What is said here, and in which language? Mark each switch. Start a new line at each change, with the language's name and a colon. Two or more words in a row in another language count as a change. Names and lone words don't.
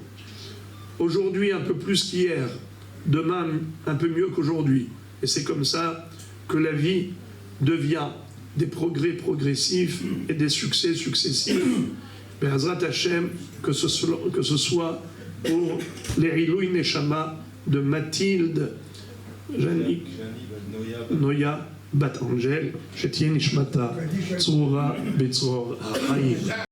French: Aujourd'hui un peu plus qu'hier, demain un peu mieux qu'aujourd'hui. Et c'est comme ça que la vie devient des progrès progressifs et des succès successifs.
Hebrew: בעזרת השם,
French: que ce soit pour les
Hebrew: עילוי נשמה
French: de Mathilde,
Hebrew: Janik, Noya, Bat Angel, תהא נשמתה צרורה בצרור החיים.